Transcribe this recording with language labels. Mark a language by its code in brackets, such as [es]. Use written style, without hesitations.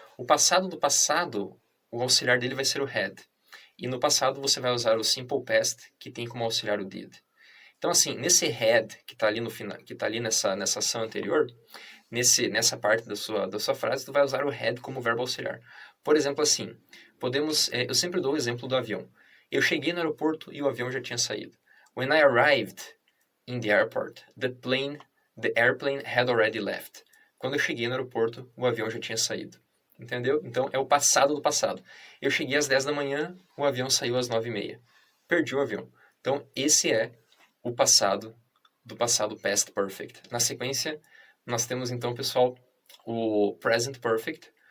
[pt] O passado do passado, o auxiliar dele vai ser o had. E no passado você vai usar o simple past, que tem como auxiliar o did. Então, assim, nesse had, que está ali no final, que está ali nessa ação anterior, nessa parte da sua frase, tu vai usar o had como verbo auxiliar. Por exemplo, assim, eu sempre dou o exemplo do avião. Eu cheguei no aeroporto e o avião já tinha saído. [en] When I arrived in the airport, the airplane had already left. [pt] Quando eu cheguei no aeroporto, o avião já tinha saído. Entendeu? Então, é o passado do passado. Eu cheguei às 10 da manhã, o avião saiu às 9h30. Perdi o avião. Então, esse é o passado do passado past perfect. Na sequência, nós temos então, pessoal, o present perfect.